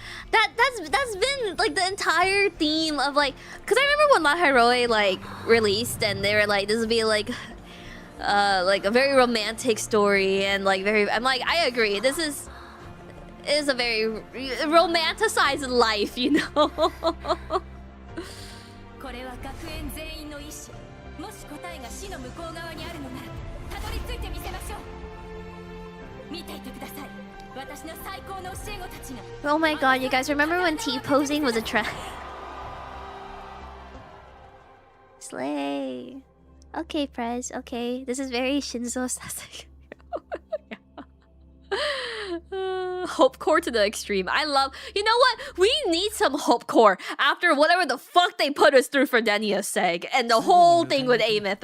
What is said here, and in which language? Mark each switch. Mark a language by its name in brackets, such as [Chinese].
[English] That's been like the entire theme of like, cause I remember when La Heroe like released and they were like, this would be like a very romantic story and like very. I'm like, I agree. This is a very romanticized life, you know. [Japanese] これは学園全員の意志。もし答えが死の向こう側にあるのなら、たどり着いてみせましょう。見ていてください。私の最高の教え子たちが。 [English] Oh my god, you guys remember when T-posing was a trend? Slay. Okay, Prez. Okay, this is very Shinzo-sasek. Hope core to the extreme. I love. You know what? We need some hope core after whatever the fuck they put us through for Denia Seg and the whole thing with Amith.